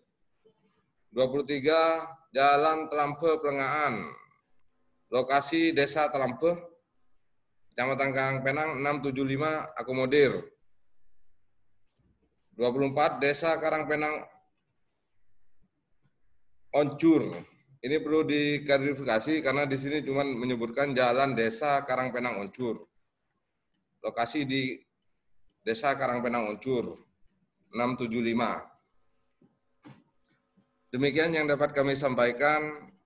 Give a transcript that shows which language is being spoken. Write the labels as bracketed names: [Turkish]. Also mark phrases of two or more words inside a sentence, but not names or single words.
[Indonesian] 23 Jalan Telampe Plengaan, lokasi Desa Telampe, Kecamatan Karangpenang, 675 akomodir. 24 Desa Karangpenang Oncur. Ini perlu diklarifikasi karena di sini cuma menyebutkan Jalan Desa Karangpenang Oncur. Lokasi di Desa Karangpenang Oncur, 675. Demikian yang dapat kami sampaikan.